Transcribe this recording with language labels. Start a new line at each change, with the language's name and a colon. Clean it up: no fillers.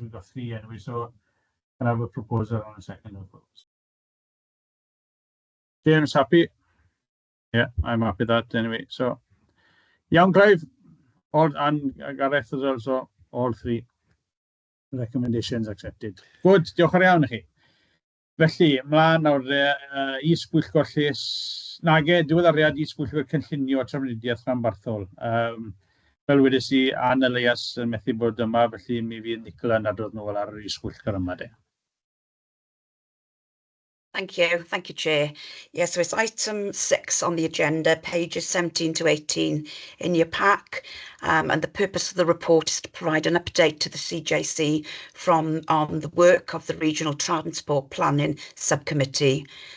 English: We've got 3 anyway, so can I have a proposal on a second of those? James, happy? Yeah, I'm happy with that anyway. So, young Clive, and Gareth as well, so all 3 recommendations accepted.
Welsh: Good, diolch yn iawn i chi. Felly, ymlaen nawr is-bwyllgor llys, nage, diweddariad is-bwyllgor cynllunio trafnidiaeth rhanbarthol. Fel wedys i, Anne Elias yn methu bod yma, felly mi fydd Nicola yn adrodd nôl ar yr is-bwyllgor yma de.
English: Thank you, Chair. Yes, so it's item 6 on the agenda, pages 17 to 18 in your pack, and the purpose of the report is to provide an update to the CJC on the work of the Regional Transport Planning Subcommittee.